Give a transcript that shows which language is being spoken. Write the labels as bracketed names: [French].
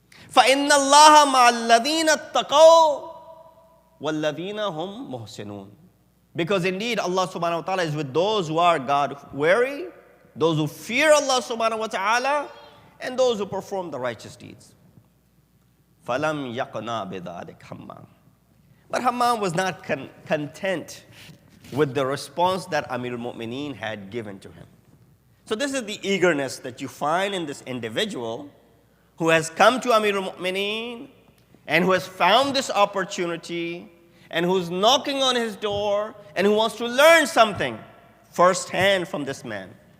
[Arabic] فَإِنَّ اللَّهَ مَعَ الَّذِينَ اتَّقَوْا وَالَّذِينَ هُمْ مُحْسِنُونَ. [English] Because indeed Allah subhanahu wa ta'ala is with those who are God-wary, those who fear Allah subhanahu wa ta'ala, and those who perform the righteous deeds. [Arabic] فَلَمْ يَقْنَا بِذَلِكَ Hammam. [English] But Hammam was not content with the response that Amirul Mu'mineen had given to him. So this is the eagerness that you find in this individual who has come to Amirul Mu'mineen and who has found this opportunity and who's knocking on his door and who wants to learn something firsthand from this man.